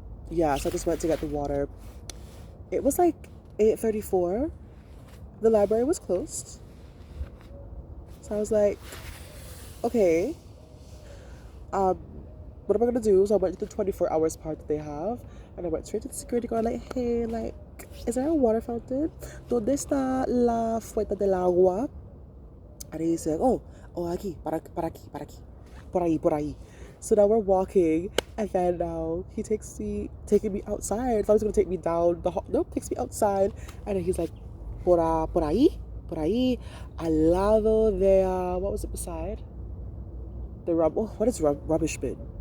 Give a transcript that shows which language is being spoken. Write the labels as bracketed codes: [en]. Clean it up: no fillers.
[en] Yeah, so I just went to get the water. It was like 8:34. The library was closed. So I was like, okay, what am I gonna do? So I went to the 24 hours part that they have, and I went straight to the security guard like, hey, like, is there a water fountain? [es] ¿Dónde está la fuente del agua? [en] And he said, oh, [es] aquí, para aquí, por ahí. [en] So now we're walking, and then now he taking me outside. I thought he was gonna take me down the hall. Nope, takes me outside, and then he's like, [es] por ahí, al lado de, [en] what was it beside? What is rubbish bin?